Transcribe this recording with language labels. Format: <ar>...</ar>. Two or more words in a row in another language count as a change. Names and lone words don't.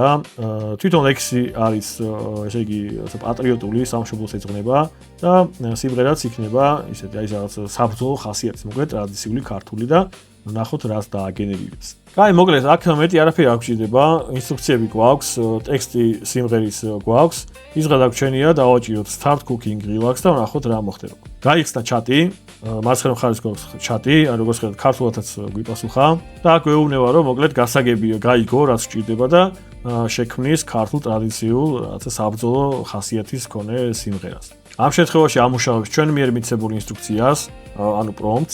<ka>თვითონ ლექსი არის, ესე იგი, პატრიოტული, სამშობლოს ეძღვნება და სიმღერაც იქნება ისეთი აი რაღაც საბრძოლო ხასიათის, მოკლედ ტრადიციული ქართული და ნახოთ რას დააგენერირებს. აი, მოკლედ, აქ მეტი არაფერი არ გვჭირდება, ინსტრუქციები გვაქვს, ტექსტი სიმღერის გვაქვს. ის გადაგჩენია, დავაჭიროთ</ka> <en>start cooking relax</en> <ka>და ვნახოთ რა მოხდება. გაიხსნა ჩატი, მარცხენა მხარეს გვაქვს ჩატი, ან როგორც ხედავთ, ქართულადაც გვიპასუხა და აქ ვეუბნება, რომ მოკლედ გასაგები გაიგო, რაც გვჭირდება და შექმნის ქართულ ტრადიციულ, რაღაცა საბრძოლო ხასიათის მქონე სიმღერას. ამ შემთხვევაში ამუშავებს ჩვენ მიერ მიცემულ ინსტრუქციას, ანუ პრომპტს.</ka>